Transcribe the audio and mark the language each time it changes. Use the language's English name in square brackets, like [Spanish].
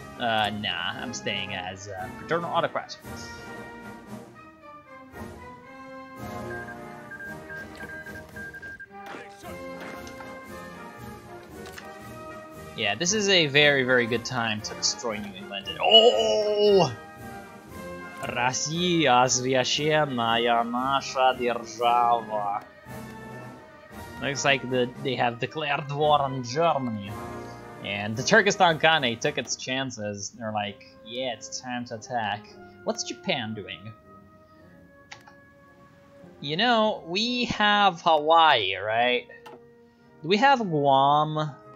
[English] Nah, I'm staying as paternal autocrat. Yeah, this is a very, very good time to destroy New England. Oh! [Russian] Россия священная наша держава. [English] Looks like they have declared war on Germany. And the Turkestan Khanate took its chances. They're like, yeah, it's time to attack. What's Japan doing? You know, we have Hawaii, right? Do we have Guam?